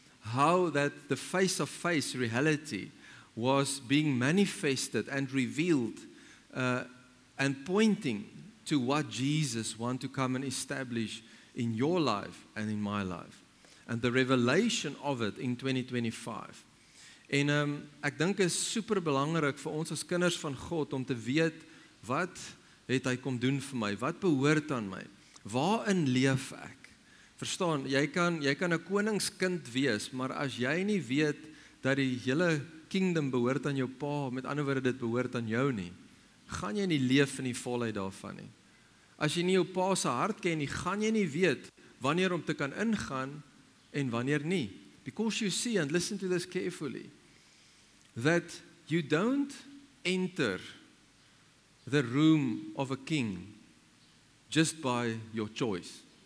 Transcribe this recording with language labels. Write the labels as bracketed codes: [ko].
[en] how that the face-to-face reality was being manifested and revealed and pointing to what Jesus wants to come and establish in your life and in my life. And the revelation of it in 2025. [af] En ek dink is super belangrik vir ons as kinders van God om te weet wat het hy kom doen vir my? Wat behoort aan my? Waarin leef ek? Verstaan, jy kan 'n koningskind wees, maar as jy nie weet dat die hele kingdom behoort aan jou pa, met ander woorde dit behoort aan jou nie, gaan jy nie leef in die volheid daarvan nie. As jy nie jou pa se hart ken nie, gaan jy nie weet wanneer om te kan ingaan en wanneer nie. [en] Because you see, and listen to this carefully, that you don't enter the room of a king just by your choice.